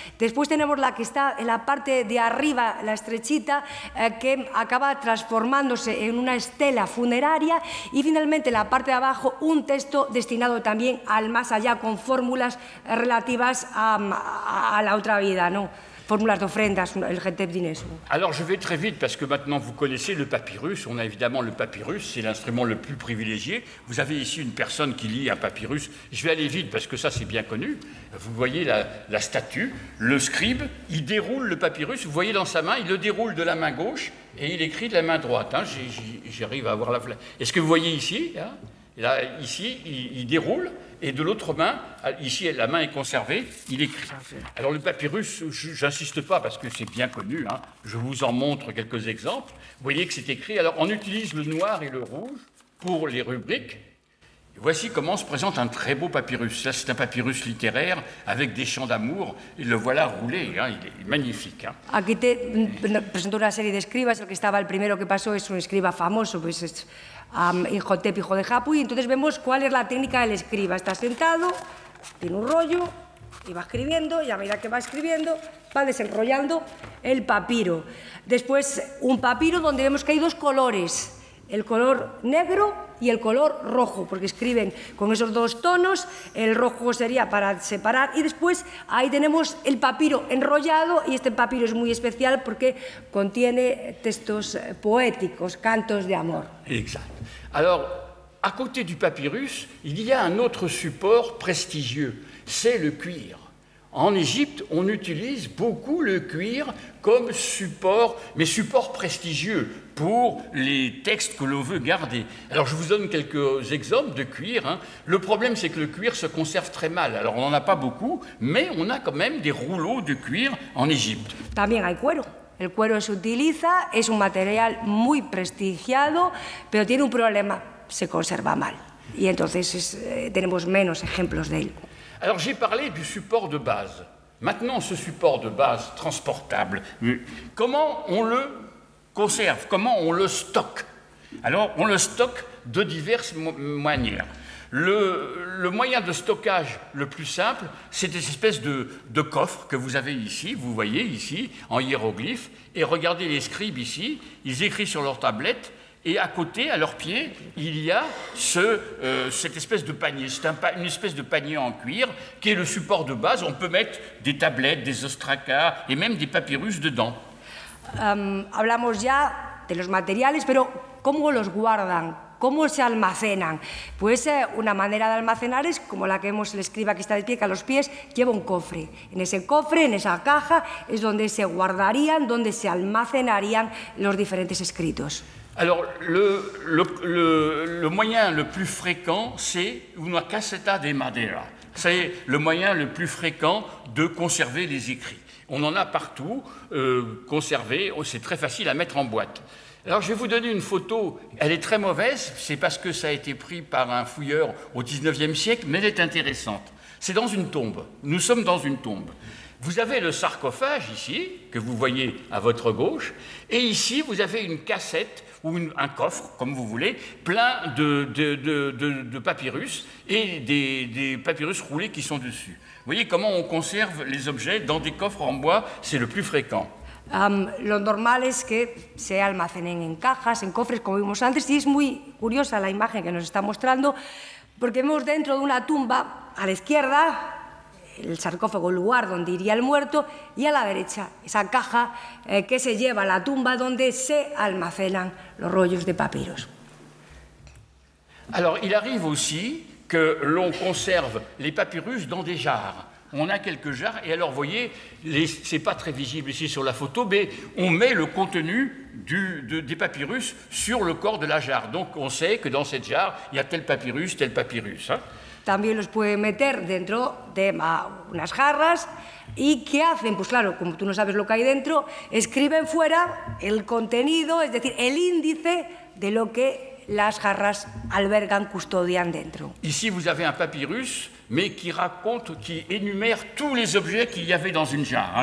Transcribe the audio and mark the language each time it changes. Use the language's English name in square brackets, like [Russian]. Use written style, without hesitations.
[Spanish] Después tenemos la que está en la parte de arriba, la estrechita, que acaba transformándose en una estela funeraria, y finalmente en la parte de abajo un texto destinado también al más allá, con fórmulas relativas a la otra vida, ¿no? Fórmulas de ofrendas, el Hetep Dines. [French] Alors je vais très vite parce que maintenant vous connaissez le papyrus. On a évidemment le papyrus, c'est l'instrument le plus privilégié. Vous avez ici une personne qui lit un papyrus. Je vais aller vite parce que ça c'est bien connu. Vous voyez la statue, le scribe, il déroule le papyrus. Vous voyez dans sa main, il le déroule de la main gauche et il écrit de la main droite. Hein. J'arrive à voir la flèche. Est-ce que vous voyez ici hein? Là, ici, il déroule, et de l'autre main, ici, la main est conservée, il écrit. Alors le papyrus, j'insiste pas parce que c'est bien connu, hein, je vous en montre quelques exemples. Vous voyez que c'est écrit. Alors on utilise le noir et le rouge pour les rubriques. Voici comment se présente un très beau papyrus. Ça, c'est un papyrus littéraire avec des chants d'amour. Et le voilà roulé, hein, il est magnifique. Hein. [Spanish] Aquí te presento una serie de escribas. El primero que pasó es un escriba famoso, pues es Imhotep, hijo de Hapu, y entonces vemos cuál es la técnica del escriba. Está sentado, tiene un rollo y va escribiendo, y a medida que va escribiendo va desenrollando el papiro. Después un papiro donde vemos que hay dos colores, el color negro y el color rojo, porque escriben con esos dos tonos. El rojo sería para separar, y después ahí tenemos el papiro enrollado, y este papiro es muy especial porque contiene textos poéticos, cantos de amor. [French] Exact. Alors, à côté du papyrus, il y a un autre support prestigieux, c'est le cuir. En Égypte, on utilise beaucoup le cuir comme support, mais support prestigieux pour les textes que l'on veut garder. Alors je vous donne quelques exemples de cuir. Hein. Le problème, c'est que le cuir se conserve très mal. Alors on n'en a pas beaucoup, mais on a quand même des rouleaux de cuir en Égypte. [Spanish] También hay cuero. El cuero se utiliza, es un material muy prestigiado, pero tiene un problema, se conserva mal. Y entonces tenemos menos ejemplos de él. [French] Alors j'ai parlé du support de base. Maintenant, ce support de base transportable, comment on le conserve, comment on le stocke? Alors on le stocke de diverses manières. Le moyen de stockage le plus simple, c'est des espèces de coffres que vous avez ici, vous voyez ici, en hiéroglyphes, et regardez les scribes ici, ils écrivent sur leur tablette, et à côté, à leurs pieds, il y a cette espèce de panier. C'est une espèce de panier en cuir qui est le support de base. On peut mettre des tablettes, des ostracas et même des papyrus dedans. [Spanish] Hablamos ya de los materiales, pero ¿cómo los guardan? ¿Cómo se almacenan? Pues una manera de almacenar es como la que vemos el escriba que está de pie, que a los pies lleva un cofre. En ese cofre, en esa caja, es donde se guardarían, donde se almacenarían los diferentes escritos. [French] Alors, le moyen le plus fréquent, c'est [Spanish] una caseta de madera. [French] C'est le moyen le plus fréquent de conserver les écrits. On en a partout, conservé, c'est très facile à mettre en boîte. Alors, je vais vous donner une photo, elle est très mauvaise, c'est parce que ça a été pris par un fouilleur au XIXe siècle, mais elle est intéressante. C'est dans une tombe, nous sommes dans une tombe. Vous avez le sarcophage ici, que vous voyez à votre gauche, et ici, vous avez une cassette ou un coffre, comme vous voulez, plein de papyrus et des papyrus roulés qui sont dessus. Vous voyez comment on conserve les objets dans des coffres en bois, c'est le plus fréquent. [Spanish] Lo normal es que se almacenen en cajas, en cofres, como vimos antes, y es muy curiosa la imagen que nos está mostrando, porque vemos dentro de una tumba, a la izquierda, el sarcófago, el lugar donde iría el muerto, y a la derecha, esa caja que se lleva a la tumba donde se almacenan los rollos de papiros. [French] Alors, il arrive aussi que l'on conserve les papyrus dans des jarres. On a quelques jarres, et alors, vous voyez, ce n'est pas très visible ici sur la photo, mais on met le contenu des papyrus sur le corps de la jarre. Donc, on sait que dans cette jarre, il y a tel papyrus, tel papyrus. Hein. [Spanish] También los puede meter dentro de unas jarras. ¿Y qué hacen? Pues claro, como tú no sabes lo que hay dentro, escriben fuera el contenido, es decir, el índice de lo que las jarras albergan, custodian dentro. [French] Ici, vous avez un papyrus, mais qui raconte, qui énumère tous les objets qu'il y avait dans une jarre.